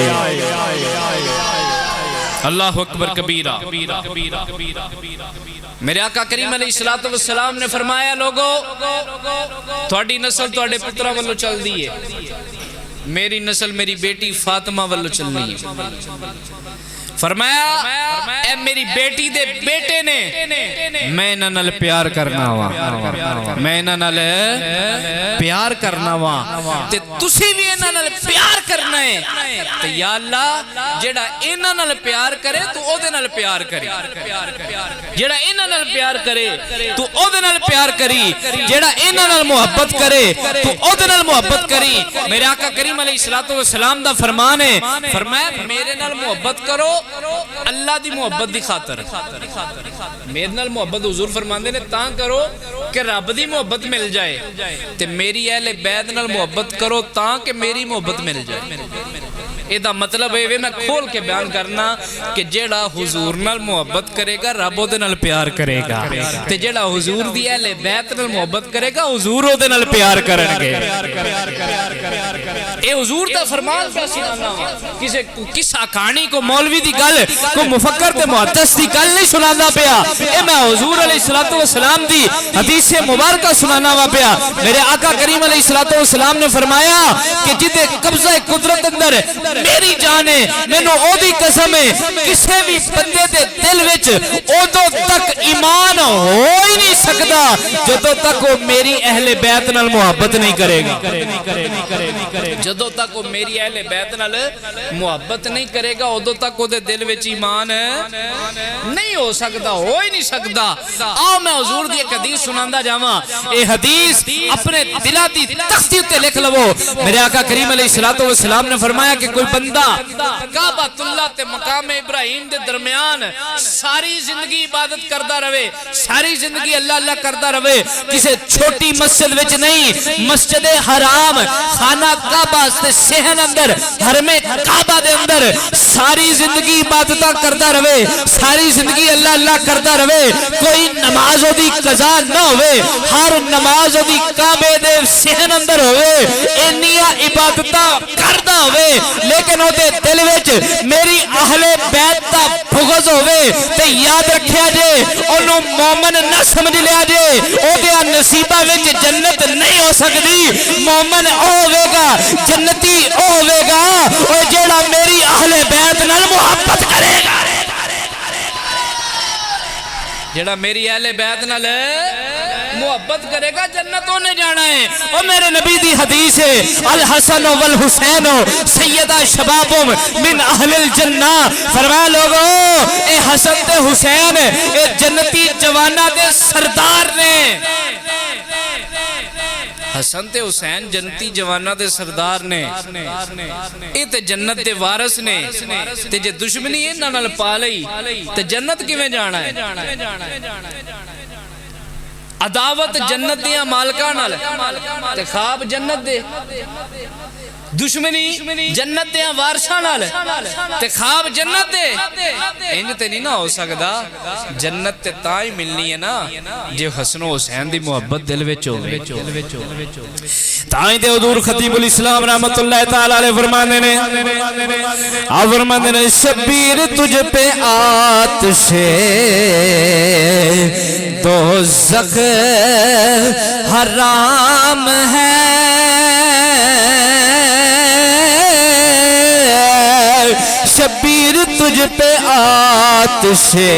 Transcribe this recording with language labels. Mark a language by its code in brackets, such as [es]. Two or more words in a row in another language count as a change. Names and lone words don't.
[ar] اللہ اکبر کبیرہ [pa] میرے آقا کریم [ar] علیہ السلام [pa] نے فرمایا لوگو تھوڑی نسل تھوڑے پترہ والو چل دیئے میری نسل میری بیٹی فاطمہ والو چلنی ہے فرمایا اے میری بیٹی دے بیٹے نے میں انہاں نال پیار کرنا ہوا میں انہاں نال پیار کرنا ہوا تے تسی بھی انہاں نال پیار کرنا ہے تے یا اللہ جیڑا انہاں نال پیار کرے تو او دے نال پیار کری جیڑا انہاں نال پیار کرے تو او دے نال پیار کری جیڑا انہاں نال محبت کرے تو او دے نال محبت کری میرے آقا کریم [ar] علیہ السلام [pa] دا فرمان ہے فرمایا میرے نال محبت کرو اللہ دی محبت دی خاطر میرے نال محبت حضور فرماندے نے تاں کرو کہ رب دی محبت مل جائے تے میری اہل بیت نال محبت کرو تاں کہ میری محبت مل جائے یہ مطلب ہے میں کھول کے بیان کرنا کہ جیڑا حضور نال محبت کرے گا رب او دے نال پیار کرے گا تے جیڑا حضور دی اہل بیت نال محبت کرے گا حضور او دے نال پیار کرن گے اے حضور دا فرمان کیا سنانا کسے قصہ کہانی کو مولوی دی گل کو مفکر تے محدث دی گل نہیں سنانا پیا اے میں حضور [ar] علیہ السلام [pa] دی حدیث مبارکہ سنانا وا پیا میرے آقا کریم علیہ السلام نے فرمایا کہ جدے قبضہ قدرت اندر میری جان ہے مینوں او دی قسم ہے کسے بھی بندے دے دل وچ اودوں تک ایمان ہو ہی نہیں سکدا جدوں تک وہ میری اہل بیت نال محبت نہیں کرے گا جدوں تک وہ میری اہل بیت نال محبت نہیں کرے گا اودوں تک وہ دے دل وچ ایمان نہیں ہو سکدا ہو ہی نہیں سکدا آؤ میں حضور دی ایک حدیث سناندا جاواں اے حدیث اپنے دلاں دی تختی تے لکھ لو میرے آقا کریم [ar] علیہ الصلوۃ والسلام [pa] نے فرمایا کہ کوئی بندہ کعبۃ اللہ تے مقام ابراہیم دے درمیان ساری زندگی عبادت کردا رہے ساری زندگی اللہ اللہ کردا رہے کسے چھوٹی مسجد وچ نہیں مسجد حرام خانہ کعبہ تے صحن اندر حرم کعبہ دے اندر ساری زندگی عبادتاں کردا رہے ساری زندگی اللہ اللہ کردا رہے کوئی نماز دی قضا نہ ہوئے ہر نماز دی کعبے دے صحن اندر ہوئے انیاں عبادتاں کردا ہوئے لیکن او دے دل وچ میری اہل بیت دا بغض ہوئے تے یاد رکھیا جے اونوں مومن نہ سمجھ لیا جے او دے نصیباں وچ جنت نہیں ہو سکدی مومن او ہوے گا جنتی او ہوے گا او جیڑا میری اہل بیت نال محبت کرے گا جیڑا میری اہل بیت نال محبت کرے گا جنتوں نے جانا ہے اور میرے نبی دی حدیث ہے [ar] الحسن والحسین سیدہ شبابم من اہل الجنہ [pa] فرمایا لوگو اے حسن تے حسین اے جنتی جوانہ دے سردار نے حسن تے حسین جنتی جوانہ دے سردار نے اے تے جنت دے وارث نے تے جے دشمنی انہاں نال پا لئی تے جنت کیویں جانا ہے عداوت جنت دیاں مالکاں نال تے خواب جنت دے دشمنی جنت دیاں وارثاں نال تے خواب جنت دے انج تے نہیں نہ ہو سکدا جنت تے تاں ہی ملنی ہے نا جے حسن و حسین دی محبت دل وچ ہوے تاں ہی تے حضور خطیب الاسلام [ar] رحمت اللہ تعالی علیہ [pa] فرماندے نے فرماندے نے [ur] شبیر تجھ پہ آتش دوزخ حرام ہے شبیر تجھ پہ آتش